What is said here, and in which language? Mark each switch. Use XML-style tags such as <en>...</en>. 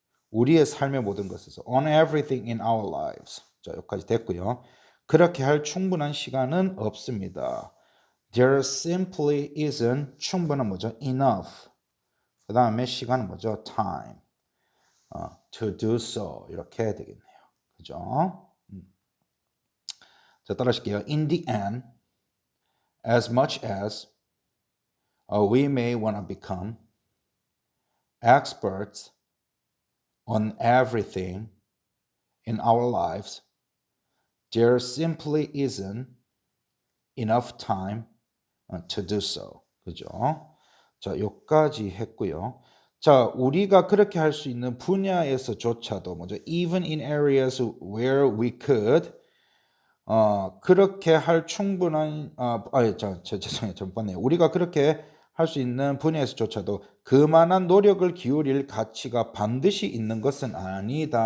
<ko>우리의 삶의 모든 것에서</ko> <en>on everything in our lives.</en> <ko>자, 여기까지 됐고요. 그렇게 할 충분한 시간은 없습니다.</ko> <en>There simply isn't</en> <ko>충분한 뭐죠? enough. 그 다음에 시간은 뭐죠? time.</ko> <en>To do so.</en> <ko>이렇게 되겠네요. 그죠? 자, 따라하실게요.</ko> <en>In the end, as much as we may want to become experts on everything in our lives, there simply isn't enough time to do so.</en> <ko>그죠? 자, 여기까지 했고요. 자, 우리가 그렇게 할 수 있는 분야에서조차도 뭐죠?</ko> <en>Even in areas where we could</en> <ko>그렇게 할 충분한 죄송해요. 좀 뻔해요. 우리가 그렇게 할 수 있는 분야에서조차도 그만한 노력을 기울일 가치가 반드시 있는 것은 아니다.</ko>